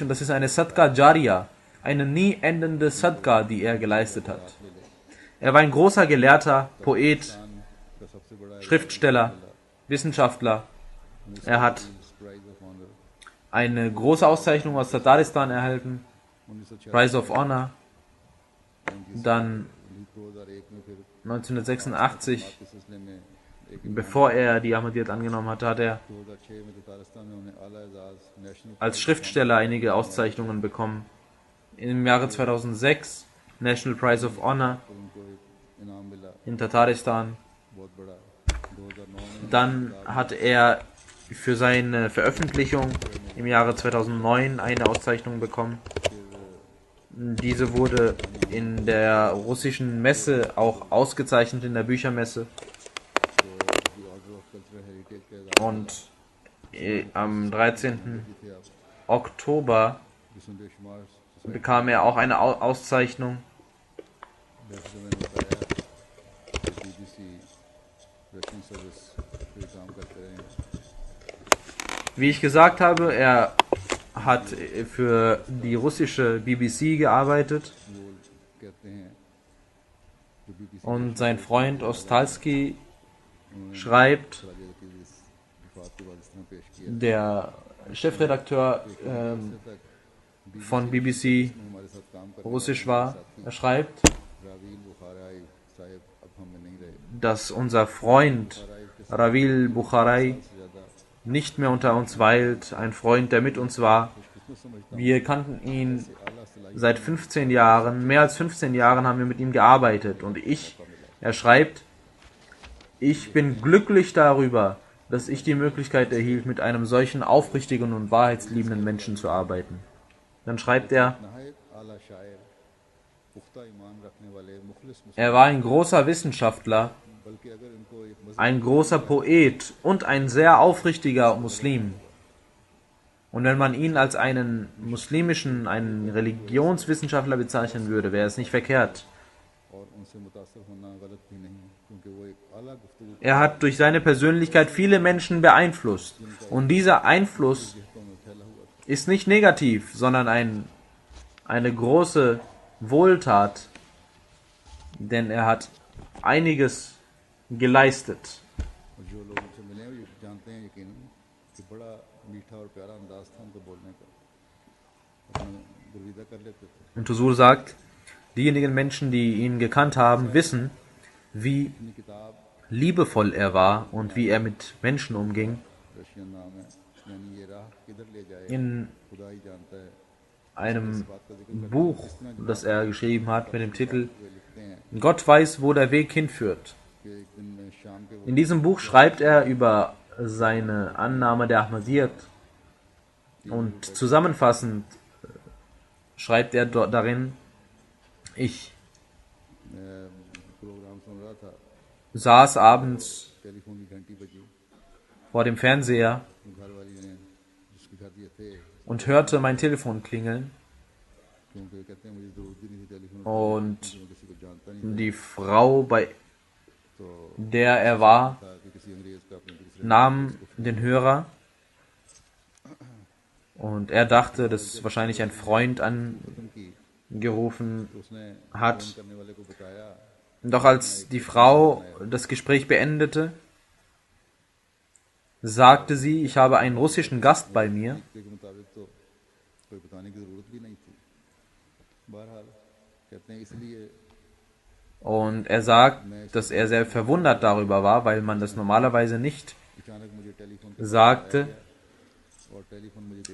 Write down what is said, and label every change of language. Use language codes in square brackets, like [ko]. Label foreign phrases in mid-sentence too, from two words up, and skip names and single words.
[de] Und das ist eine [ur] صدقہ جاریہ, [de] eine nie endende Sadqa, die er geleistet hat. Er war ein großer Gelehrter, Poet, [ur] کا سب سے بڑا [de] Schriftsteller, Wissenschaftler. Er hat प्राइज ऑफ ऑनर eine große Auszeichnung aus Tataristan erhalten, 1946 Prize of Honor. Dann [ur] 2001 میں پھر 1986, کے سلسلے میں ایک [de] bevor er die Ahmadiyyat angenommen hatte, hat er [ur] 2006 میں تاتارستان میں انہیں اعلیٰ اعزاز نیشنل [de] als Schriftsteller einige Auszeichnungen bekommen. Im Jahre 2006 National Prize of Honor [ur] ان کو ایک انعام ملا [de] in Tataristan. [ur] بہت بڑا 2009 میں [de] Dann hat er für seine Veröffentlichung im Jahre 2009 eine Auszeichnung bekommen. Diese wurde in der russischen Messe auch ausgezeichnet, in der Büchermesse. [ur] die آرڈر آف کلچرل ہیریٹیج کے اعزاز [de] Und am 13. [ur] تھے آپ [de] Oktober [ur] جس میں بے شمار [de] bekam er auch eine Auszeichnung. [ur] ویسے تو میں نے بتایا کہ BBC رشین سروس پہ کام کرتے رہے ہیں [de] Wie ich gesagt habe, er hat für die russische BBC gearbeitet [ur] وہ کہتے ہیں جو BBC [de] und sein Freund Ostalski schreibt, [ur] راجا کی اس وفات کے بعد اس طرح پیش کیا [de] der Chefredakteur [ur] تک [de] von BBC [ur] ہمارے ساتھ کام کر [de] Russisch war, er schreibt, [ur] راویل بخارائی صاحب اب ہم میں نہیں رہے [de] dass unser Freund Ravil Bukharai nicht mehr unter uns weilt, ein Freund, der mit uns war. Wir kannten ihn seit 15 Jahren, mehr als 15 Jahren haben wir mit ihm gearbeitet und er schreibt, ich bin glücklich darüber, dass ich die Möglichkeit erhielt, mit einem solchen aufrichtigen und wahrheitsliebenden Menschen zu arbeiten. Dann schreibt er, [ur] نہایت اعلیٰ شاعر پختہ ایمان رکھنے والے مخلص [de] er war ein großer Wissenschaftler, [ur] بلکہ اگر ان کو ایک مذہب [de] ein großer Poet und ein sehr aufrichtiger Muslim. Und wenn man ihn als einen einen Religionswissenschaftler bezeichnen würde, wäre es nicht verkehrt. [ur] اور ان سے متاثر ہونا غلط بھی نہیں کیونکہ وہ ایک اعلیٰ گفتگو [de] Er hat durch seine Persönlichkeit viele Menschen beeinflusst. Und dieser Einfluss [ur] تو میں پھیلا ہوا تھا [de] ist nicht negativ, sondern eine große Wohltat, denn er hat einiges geleistet. [ur] اور جو لوگ ان سے ملے ہیں وہ یہ جانتے ہیں یقین کہ بڑا میٹھا اور پیارا انداز تھا ان کا بولنے کا اپنا گرویدہ کر لیتے تھے [de] Und Tuzur sagt, diejenigen Menschen, die ihn gekannt haben, wissen, wie [ur] اپنی کتاب [de] liebevoll er war und wie er mit Menschen umging. [ur] رشین نام ہے یعنی یہ راہ کدھر لے جائے [de] In [ur] خدا ہی جانتا ہے [de] einem Buch, das er geschrieben hat mit dem Titel [ur] وہ لکھتے ہیں [de] Gott weiß, wo der Weg hinführt. [ur] کہ ایک دن میں شام کے [de] In diesem Buch schreibt er über seine Annahme der Ahmadiyyat und zusammenfassend schreibt er dort darin, ich [ur] پروگرام سن رہا تھا [de] saß abends [ur] ٹیلیفون کی گھنٹی بجی [de] vor dem Fernseher [ur] گھر والی نے جس کے گھر یہ تھے [de] und hörte mein Telefon klingeln [ur] کیونکہ کہتے ہیں مجھے ضرورت بھی نہیں تھی ٹیلیفون [de] und [ur] میں کسی کو جانتا نہیں [de] die Frau, bei der er war, [ur] تھا کہ کسی انگریز کا اپنے دوسرے [de] nahm den Hörer und er dachte, dass wahrscheinlich ein Freund angerufen [ur] کی اس نے [de] hat. [ur] کرنے والے کو بتایا [de] Doch als die Frau das Gespräch beendete, sagte sie, ich habe einen russischen Gast bei mir. [ur] کے مطابق تو کوئی بتانے کی ضرورت بھی نہیں تھی بہرحال کہتے ہیں اس لیے [de] Und er sagt, dass er sehr verwundert darüber war, weil man das normalerweise nicht [ur] اچانک مجھے ٹیلیفون [de] sagte. [ur] اور ٹیلیفون مجھے